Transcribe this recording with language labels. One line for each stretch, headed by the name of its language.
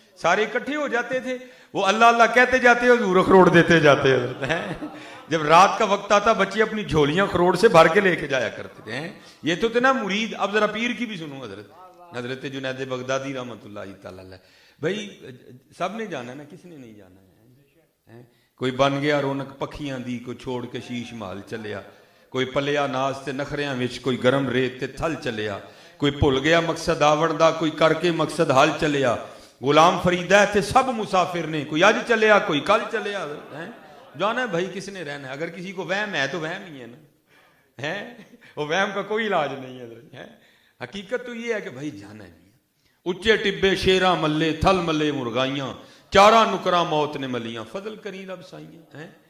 Urdu: سارے اکٹھے ہو جاتے تھے, وہ اللہ اللہ کہتے جاتے, حضور اخروٹ دیتے جاتے ہیں. جب رات کا وقت آتا بچے اپنی جھولیاں اخروٹ سے بھر کے لے کے جایا کرتے تھے. یہ تو تھے نا مرید. اب ذرا پیر کی بھی سنو, حضرت جنید بغدادی رحمۃ اللہ تعالی علیہ. بھائی سب نے جانا نا, کس نے نہیں جانا ہے.
Punjabi: کوئی بن گیا رونق پکھیاں دی, کوئی چھوڑ کے شیش محل چلیا, کوئی پلیا ناز تے نخریاں وچ, کوئی گرم ریت تے تھل چلیا, کوئی بھول گیا مقصد آون دا, کوئی کر کے مقصد حل چلیا. غلام فریدہ ہے تے سب مسافر نے, کوئی اج چلیا کوئی کل چلیا.
Urdu: جانا ہے بھائی, کس نے رہنا ہے. اگر کسی کو وہم ہے تو وہم ہی ہے نا, وہ وہم کا کوئی علاج نہیں ہے. حقیقت تو یہ ہے کہ بھائی جانا ہے.
Punjabi: اچے ٹبے شیراں ملے, تھل ملے مرغائیاں, چارہ نکراں موت نے ملیاں, فضل کریں رب سائیاں.